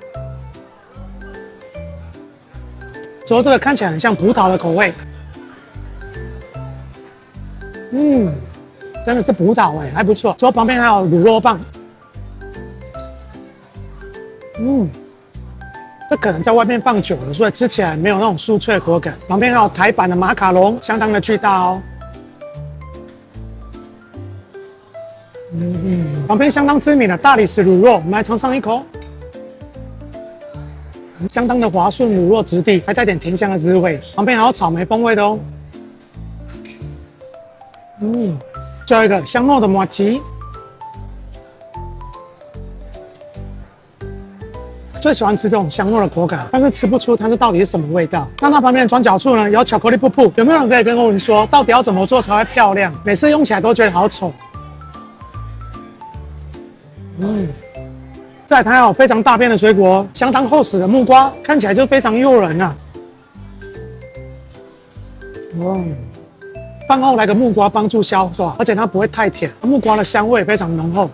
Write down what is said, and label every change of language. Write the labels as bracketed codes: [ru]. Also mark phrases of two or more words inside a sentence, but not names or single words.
[zh] 之後這個看起來很像葡萄的口味，真的是葡萄還不錯。之後旁邊還有滷肉棒，這可能在外面放久了，所以吃起來沒有那種酥脆的口感。旁邊還有台版的馬卡龍，相當的巨大哦。旁邊相當知名的大理石滷肉，我們來嘗上一口。相當的滑順、乳酪質地，還帶點甜香的滋味，旁邊還有草莓風味的哦。最後一個香糯的麻糬。最喜歡吃這種香糯的口感，但是吃不出它是到底是什麼味道。那它旁邊的轉角處呢，有巧克力瀑布。有沒有人可以跟歐文說，到底要怎麼做才會漂亮？每次用起來都覺得好醜。再來它還有非常大片的水果，相當厚實的木瓜，看起來就非常誘人啊。飯後來個木瓜幫助消化，而且它不會太甜，木瓜的香味非常濃厚。